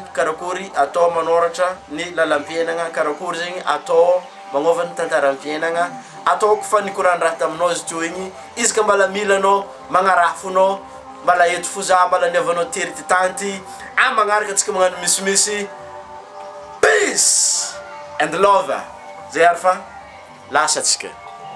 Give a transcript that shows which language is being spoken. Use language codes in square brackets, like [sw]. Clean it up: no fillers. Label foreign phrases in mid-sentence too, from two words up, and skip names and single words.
[mg] Karakory atao manoratra ny lalam-piainagna, karakory zegny atao magnova ny tantaram-piainagna, ataoko fa nikorany raha taminao izy teo igny. Izy ka mbala milanao magnarafonao mbala eto fo za mbala niavanao tery ty tanty magnaraka atsika magnano misimisy. [en] Peace and love. [mg] Zay ary fa lasa atsika.